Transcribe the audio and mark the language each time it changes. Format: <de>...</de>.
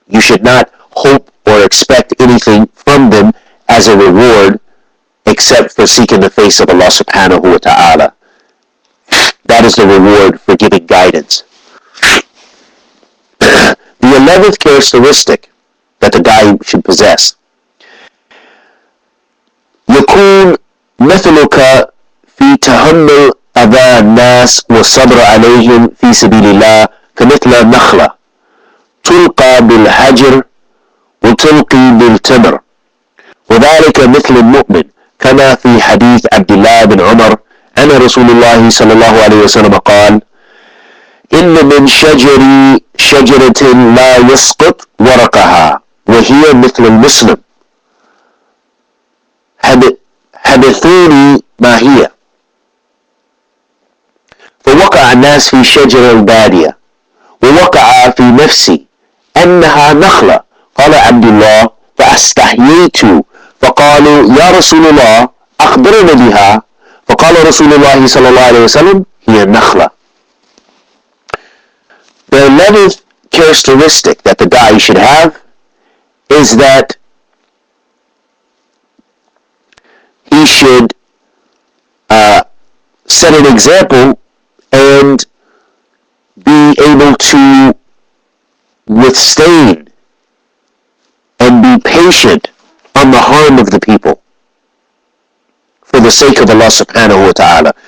<en>You should not hope or expect anything from them as a reward except for seeking the face of Allah subhanahu wa ta'ala. That is the reward for giving guidance. The 11th characteristic that the guy should possess.</en> <ar>يكون مثلك في تحمل أذى الناس والصبر عليهم في سبيل الله كمثل نخلة تلقى بالحجر وتلقي بالتمر وذلك مثل المؤمن كما في حديث عبد الله بن عمر أن رسول الله صلى الله عليه وسلم قال إن من شجرة لا يسقط ورقها وهي مثل المسلم حدثوني ما هي فوقع الناس في شجر البادية ووقع في نفسي أنها نخلة قال عبد الله فاستحييت فقالوا يا رسول الله أخبرنا بها فقال رسول الله صلى الله عليه وسلم هي النخلة.</ar> <en>The 11th characteristic that the guy should have is that he should set an example and be able to withstand and be patient on the harm of the people for the sake of Allah subhanahu wa ta'ala.</en>